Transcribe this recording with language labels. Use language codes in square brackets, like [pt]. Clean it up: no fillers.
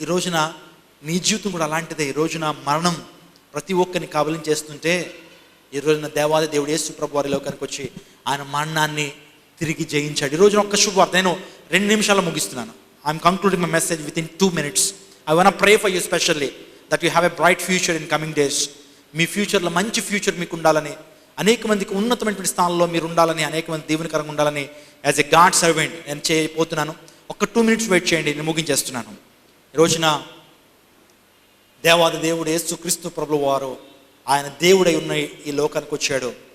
[te] ఈ రోజున నీ జీవితం కూడా అలాంటిదే. ఈ రోజున మరణం ప్రతి ఒక్కరిని కబలించేస్తుంటే, ఈ రోజున దేవాది దేవుడు యేసు ప్రభు వారి లోకానికి వచ్చి ఆయన మరణాన్ని తిరిగి జయించాడు. ఈ రోజున ఒక్క శుభవార్త, నేను 2 నిమిషాల్లో ముగిస్తున్నాను. [en] I'm concluding my message within 2 minutes. I want to pray for you specially that you have a bright future in coming days. [te] మీ ఫ్యూచర్లో మంచి ఫ్యూచర్ మీకు ఉండాలని, అనేక మందికి ఉన్నతమైనటువంటి స్థానంలో మీరు ఉండాలని, అనేక మంది దీవెనకరంగా ఉండాలని [en] as a god servant [te] నేను చేయబోతున్నాను. ఒక 2 minutes వెయిట్ చేయండి, నేను ముగించేస్తున్నాను. ఈ రోజున దేవాది దేవుడు యేసుక్రీస్తు ప్రభువు వారు ఆయన దేవుడై ఉన్న ఈ లోకానికి వచ్చాడు.